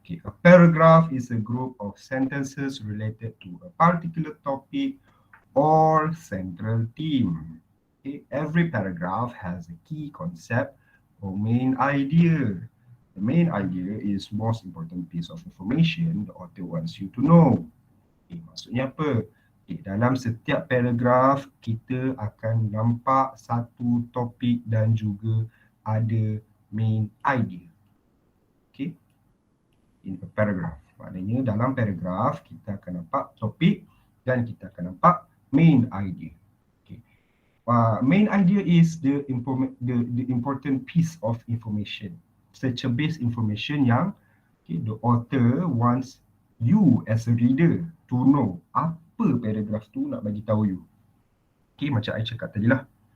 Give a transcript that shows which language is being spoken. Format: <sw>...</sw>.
<en>Okay, a paragraph is a group of sentences related to a particular topic or central theme. Okay, every paragraph has a key concept or main idea. The main idea is most important piece of information the author wants you to know.</en> <ms>Okay, maksudnya apa? Okay, dalam setiap paragraf kita akan nampak satu topik dan juga ada main idea.</ms> <en>Okay, in a paragraph.</en> <ms>Maknanya dalam paragraf kita akan nampak topik dan kita akan nampak main idea.</ms> <en>Okay, main idea is the important piece of information. Such a base information yang the author wants you as a reader to know</en> <ms>apa paragraph tu nak bagi tahu you. Okay, macam I cakap tadi lah.</ms>